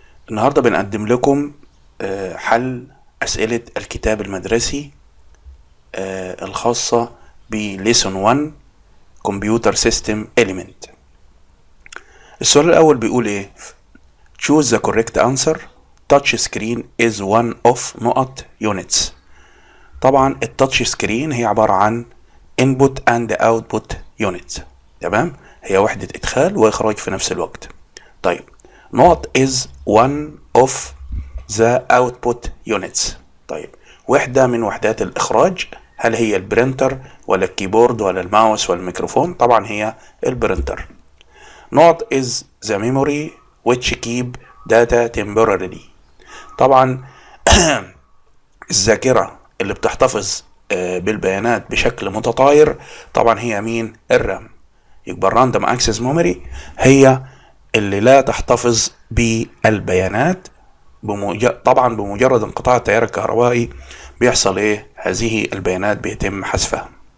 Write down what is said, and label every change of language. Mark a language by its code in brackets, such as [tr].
[ar] النهاردة بنقدم لكم حل أسئلة الكتاب المدرسي الخاصة بليسون 1 كمبيوتر سيستم إليمنت. السؤال الأول بيقول إيه؟ [en] Choose the correct answer. Touch screen is one of نقط units. [ar] طبعا التاتش سكرين هي عبارة عن [en] input and output unit. [ar] تمام، هي وحدة إدخال وإخراج في نفس الوقت. [en] طيب، نقط is one of the output units. [ar] طيب، وحدة من وحدات الإخراج، هل هي البرينتر ولا الكيبورد ولا الماوس ولا الميكروفون؟ طبعا هي البرينتر. [en] نقط is the memory which keep data temporarily. [ar] طبعا الذاكرة اللي بتحتفظ بالبيانات بشكل متطاير، طبعا هي مين؟ الرام. يبقى الراندوم اكسس ميموري هي اللي لا تحتفظ بالبيانات طبعا بمجرد انقطاع التيار الكهربائي بيحصل ايه؟ هذه البيانات بيتم حذفها.